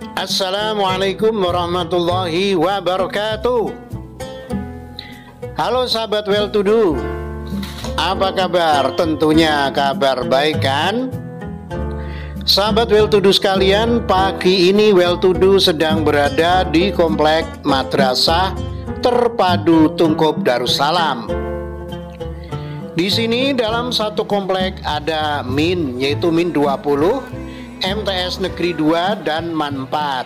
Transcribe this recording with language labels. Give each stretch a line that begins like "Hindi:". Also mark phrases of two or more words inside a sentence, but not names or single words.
Arabic: Assalamualaikum warahmatullahi wabarakatuh.
Indonesian: Halo sahabat Well To Do, apa kabar? Tentunya kabar baik kan? Sahabat Well To Do sekalian, pagi ini Well To Do sedang berada di komplek Madrasah Terpadu Tungkup Darussalam. Di sini dalam satu komplek ada MIN, yaitu MIN 20, MTS Negeri 2 dan MAN 4.